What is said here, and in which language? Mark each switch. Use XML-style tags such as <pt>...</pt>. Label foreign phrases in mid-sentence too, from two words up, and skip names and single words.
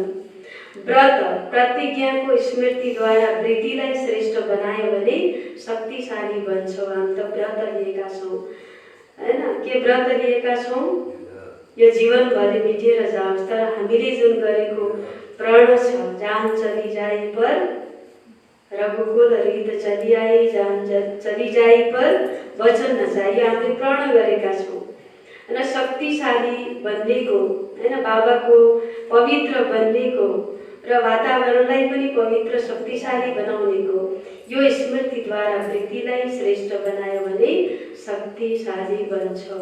<ne>व्रत प्रतिज्ञाको स्मृतिद्वारा वृत्तिलाई श्रेष्ठ बनायो भने शक्तिशाली बन्छौँ। हामी त व्रत लिएका छौँ, होइन, के व्रत लिएका छौँ? यो जीवनभरि मिटेर जाओस्, तर हामीले जुन गरेको प्रण छ,</ne> <hi>जान चली जाए पर रघुकुल रीत चली आई, जान चली जाए पर वचन नचाहिए,</hi> <ne>हामीले प्रण गरेका छौँ। होइन, शक्तिशाली बन्नेको, होइन, बाबाको पवित्र बन्नेको र वातावरणलाई पनि पवित्र शक्तिशाली बनाउनेको यो स्मृतिद्वारा वृत्तिलाई श्रेष्ठ बनायो भने शक्तिशाली बन्छौँ।</ne>